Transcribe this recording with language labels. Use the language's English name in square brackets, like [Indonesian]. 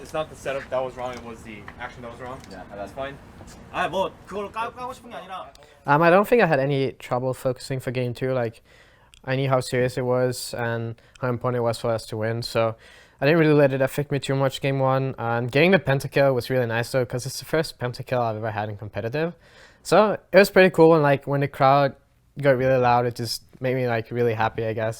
[English] It's not the setup that was wrong. It was the action that was wrong. Yeah, That's fine. [Korean] 뭐 그걸 까고 싶은 게 아니라. [English] I don't think I had any trouble focusing for game 2. Like, I knew how serious it was and how important it was for us to win. So I didn't really let it affect me too much game 1. And getting the pentakill was really nice though, because it's the first pentakill I've ever had in competitive. So it was pretty cool, and like when the crowd got really loud, it just made me like really happy, I guess.